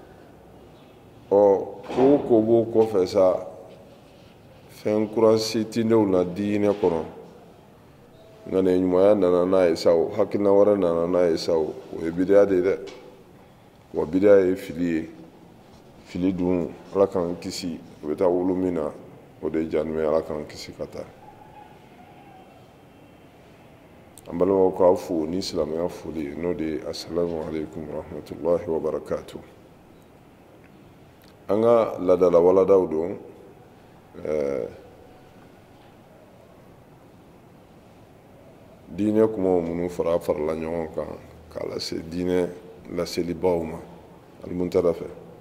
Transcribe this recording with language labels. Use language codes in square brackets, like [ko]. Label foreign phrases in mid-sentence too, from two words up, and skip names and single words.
[bm] ko b'o kɔfɛ sa fɛn kura si tɛ ne na diinɛ kɔnɔ nka nin ɲumanya nana n'a ye sa o hakilina wɛrɛ nana n'a ye sa o ye bidiya de ye dɛ wa bidiya ye fili ye fili dun ala k'an kisi o bɛ taa wolo min na o de ye janimɛ ala k'an kisi ka taa an balimaw k'aw fo ni silamɛya foli n'o de ye [ar] السلام عليكم ورحمة الله وبركاته [bm] an ka ladala waladaw don diinɛ kumaw minnu farala ɲɔgɔn kan k'a lase diinɛ laselibaw ma alimuntada fɛ